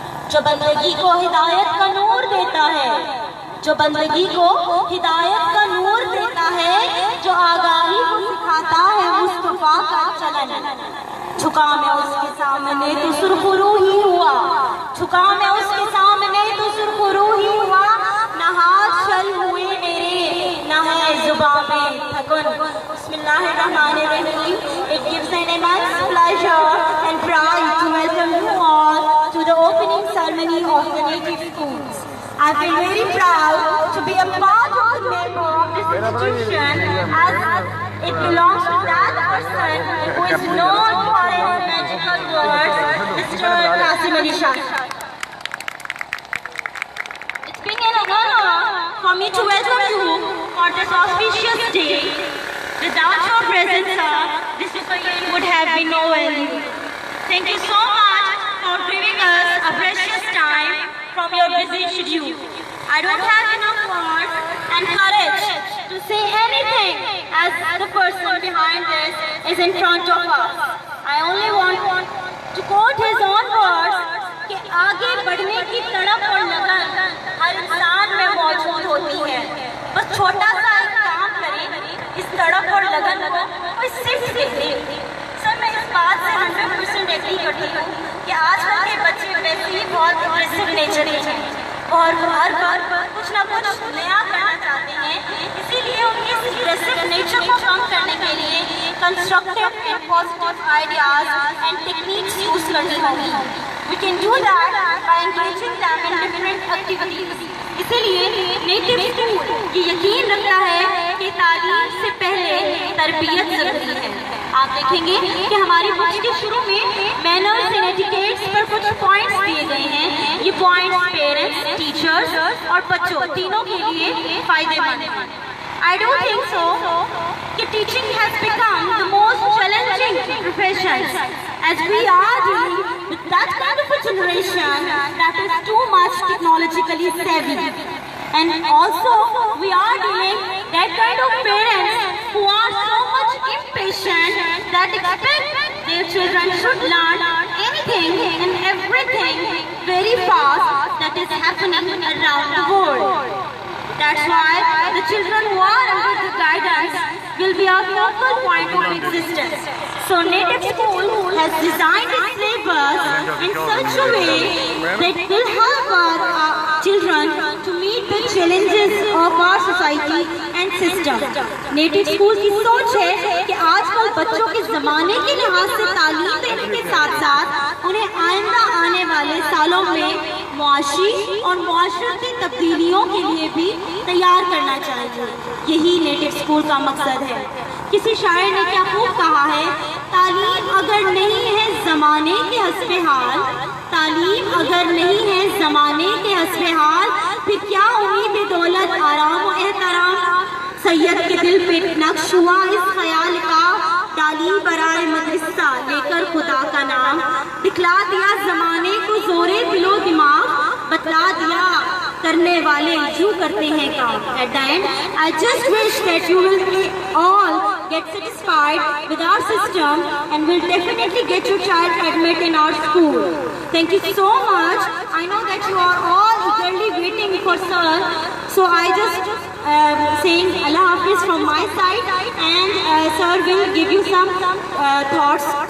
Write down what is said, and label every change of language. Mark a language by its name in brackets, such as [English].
[Urdu] جو بندگی کو ہدایت کا نور دیتا ہے، جو بندگی کو ہدایت کا نور دیتا ہے، جو آگاہی کو سکھاتا ہے مصطفیٰ کا چلن۔ جھکا میں اس کے سامنے تو سرخرو ہی ہوا، جھکا میں اس کے سامنے تو سرخرو ہی ہوا، نہ ہاتھ چل ہوئے میرے نہ ہے زباں میں تھکن، اس [Arabic] Bismillahirrahmanirrahim. [English] It gives an immense pleasure and pride to welcome you all to the opening ceremony of the native schools. I feel very proud to be a part of the member of this institution as it belongs to that person who is known for his magical words, Mr. Qasim Ali Shah. It's been an honor for me to welcome you for this auspicious day. Without your presence, sir, this year would have been no value. Thank you so much for giving us a precious time from your busy schedule. I don't have enough words and courage to say anything as the person behind this is in front of us. I only want to quote his own words [Urdu] کہ آگے بڑھنے کی تڑپ اور لگن ہر انسان میں موجود ہوتی ہے. بس چھوٹا سا ایک کام کریں, اس تڑپ اور لگن کو کوئی صرف دیکھ لیں. سر میں اس بات سے 100% ایگری کرتی ہوں کہ آج کل کے بچے ویسے ہی بہت اگریسو نیچر کے ہیں اور ہر بار کچھ نہ کچھ نیا کرنا چاہتے ہیں. اسی لیے ان کے اس اگریسو نیچر کو کم کرنے کے لیے constructive and positive ideas and techniques use کرنی ہوگی. [English] We can do that by engaging them in different activities. [Urdu] اسی لیے نیٹو اسکول یہ یقین رکھتا ہے کہ تعلیم سے پہلے تربیت ضروری ہے. آپ دیکھیں گے کہ ہماری بک کے شروع میں مینرز اینڈ ایٹیکیٹس پر کچھ پوائنٹس دیے گئے ہیں. یہ پوائنٹس پیرنٹس, ٹیچرز اور بچوں تینوں کے لیے فائدے مند ہیں. [English] I don't think so that teaching has become the most challenging profession as we are dealing with that kind of a generation that is too much technologically savvy. And also we are dealing that kind of parents who are so much impatient that expect their children should learn anything and everything very fast that is happening around the world. That's why the children who are under the guidance will be our focal point of existence. So native school has designed its syllabus in such a way that will help our children to meet the challenges of our society and system. [Urdu] Native school کی سوچ ہے کہ آج کل بچوں کے زمانے کے لحاظ سے تعلیم دینے کے ساتھ ساتھ انہیں آئندہ آنے والے سالوں میں معاشی اور معاشرتی تبدیلیوں کے لیے بھی تیار کرنا چاہیے. یہی نیٹو اسکول کا مقصد ہے. کسی شاعر نے کیا خوب کہا ہے, تعلیم اگر نہیں ہے زمانے کے حسب حال, تعلیم اگر نہیں ہے زمانے کے حسب حال, پھر کیا امید دولت آرام و احترام. سید کے دل پہ نقش ہوا اس خیال کا, ڈالی برائے مدرسہ لے کر خدا کا نام, دکھلا دیا زمانے کو زورے دل و دماغ, بتلا دیا کرنے والے یوں کرتے ہیں کام. [English] At the end, I just wish that you will all get satisfied with our system and will definitely get your child admitted in our school. Thank you so much. I know that you are all eagerly waiting for sir, so I just saying Allah Hafiz from my side, and sir will give you some thoughts.